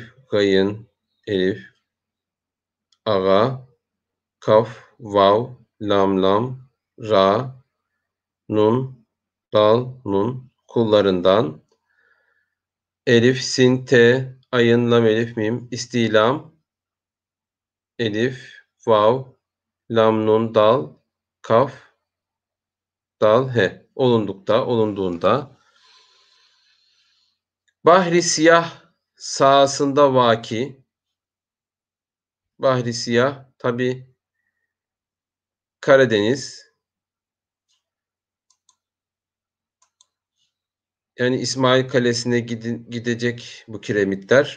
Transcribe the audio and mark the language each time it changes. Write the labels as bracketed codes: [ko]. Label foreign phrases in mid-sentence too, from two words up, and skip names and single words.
[tr] gayın, elif, ağa, kaf, vav, lam, lam, ra, nun, dal, nun kullarından elif, sin, te, ayın, lam, elif, mim, istilam, elif, vav, lam, nun, dal, kaf, dal, he. Olunduğunda. Bahri Siyah sahasında vaki. Bahri Siyah tabi Karadeniz. Yani İsmail Kalesi'ne gidecek bu kiremitler.